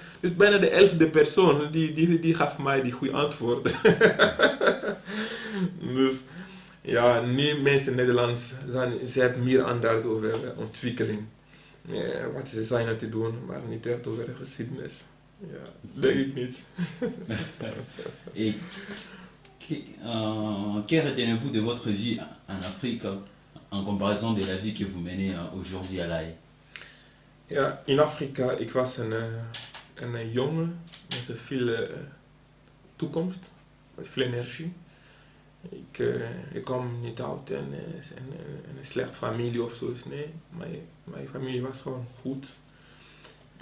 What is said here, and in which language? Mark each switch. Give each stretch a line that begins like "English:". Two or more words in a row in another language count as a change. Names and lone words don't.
Dutch: Dus bijna de 11e persoon, die gaf mij die goede antwoord. Dus ja, nu mensen in Nederland ze hebben meer aandacht over ontwikkeling. Wat ze zijn aan te doen, maar niet echt over geschiedenis. Ja, denk ik niet.
French: Et que retenez-vous de votre vie en Afrique en comparaison de la vie que vous menez aujourd'hui à La Haye?
Dutch: Ja, in Afrika, ik was een jongen met veel toekomst, met veel energie. Ik kwam niet uit een slechte familie of zo. Nee, mijn familie was gewoon goed.